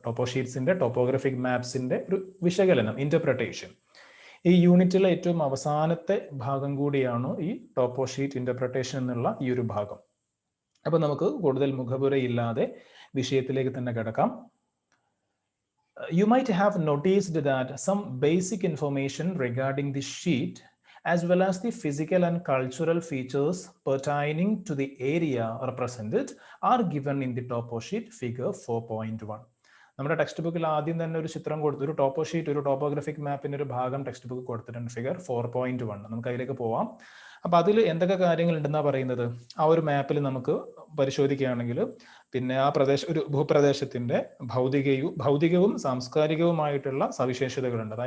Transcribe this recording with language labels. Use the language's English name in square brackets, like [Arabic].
[Malayalam] ടോപ്പോഷീറ്റ്സിൻ്റെ, topographic മാപ്സിൻ്റെ ഒരു വിശകലനം, interpretation. ഈ യൂണിറ്റിലെ ഏറ്റവും അവസാനത്തെ ഭാഗം കൂടിയാണ് ഈ ടോപ്പോഷീറ്റ് ഇൻ്റർപ്രിട്ടേഷൻ എന്നുള്ള ഈ ഒരു ഭാഗം. അപ്പോൾ നമുക്ക് കൂടുതൽ മുഖപുരയില്ലാതെ വിഷയത്തിലേക്ക് തന്നെ കിടക്കാം. [English] You might have noticed that some basic information regarding the sheet as well as the physical and cultural features pertaining to the area represented are given in the toposheet figure 4.1. [Malayalam] നമ്മുടെ ടെക്സ്റ്റ് ബുക്കിൽ ആദ്യം തന്നെ ഒരു ചിത്രം കൊടുത്തു, ഒരു ടോപ്പോഷീറ്റ്, ഒരു topographic മാപ്പിന്റെ ഒരു ഭാഗം ടെക്സ്റ്റ് ബുക്ക് കൊടുത്തിട്ടുണ്ട്, ഫിഗർ 4.1. നമുക്ക് അതിലേക്ക് പോവാം. അപ്പൊ അതിൽ എന്തൊക്കെ കാര്യങ്ങൾ ഉണ്ടെന്നാ പറയുന്നത്? ആ ഒരു മാപ്പിൽ നമുക്ക് പരിശോധിക്കുകയാണെങ്കിൽ പിന്നെ ആ ഒരു ഭൂപ്രദേശത്തിന്റെ ഭൗതികവും സാംസ്കാരികവുമായിട്ടുള്ള സവിശേഷതകളുണ്ട്.